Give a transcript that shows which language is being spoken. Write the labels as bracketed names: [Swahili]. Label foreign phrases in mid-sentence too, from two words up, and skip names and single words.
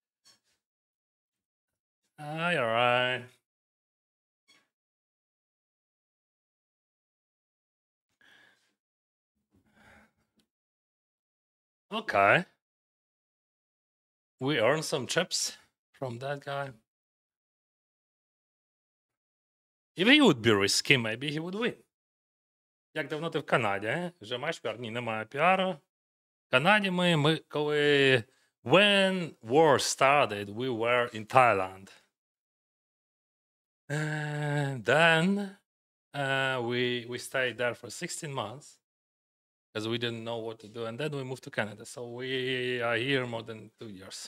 [English] You're right. Okay. We earned some chips from that guy. If he would be risky, maybe he would win. [Ukrainian] Як давно ти в Канаді? Вже маєш піар? Ні, немає піару. В Канаді ми коли... [English] When war started, we were in Thailand. And then we stayed there for 16 months because we didn't know what to do. And then we moved to Canada. So we are here more than 2 years.